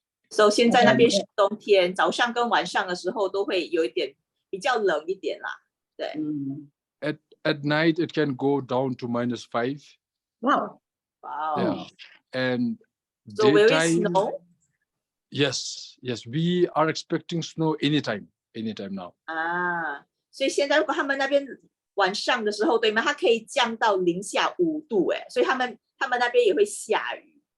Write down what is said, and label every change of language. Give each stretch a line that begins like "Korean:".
Chinese: So 现在那边是冬天，早上跟晚上的时候都会有一点比较冷一点啦。对。
English: At night it can go down to -5. Wow. Yeah. And so will it daytime, snow? Yes, we are expecting snow anytime now.
Chinese: 所以现在如果他们那边晚上的时候，对吗？它可以降到-5度，所以他们那边也会下雨。